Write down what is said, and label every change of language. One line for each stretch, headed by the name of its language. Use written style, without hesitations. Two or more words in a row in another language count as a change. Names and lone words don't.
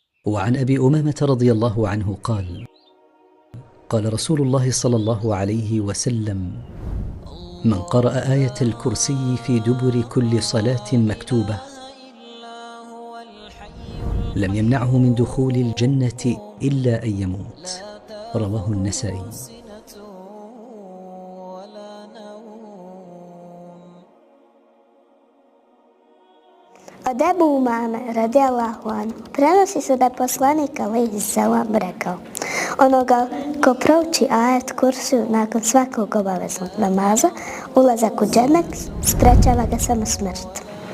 Arabic: وعن أبي أمامة رضي الله عنه قال: قال رسول الله صلى الله عليه وسلم: من قرأ آية الكرسي في دبر كل صلاة مكتوبة لم يمنعه من دخول الجنة إلا أن يموت. رواه النسائي.
Bosnian: Od Ebu Umame
Arabic: رضي الله عنه
Bosnian: prenosi se da je poslanik
Arabic: عليه السلام
Bosnian: rekao: onoga ko prouči ajet kursiju nakon svakog obaveznog namaza, ulazak u džennet sprečava ga samo smrt.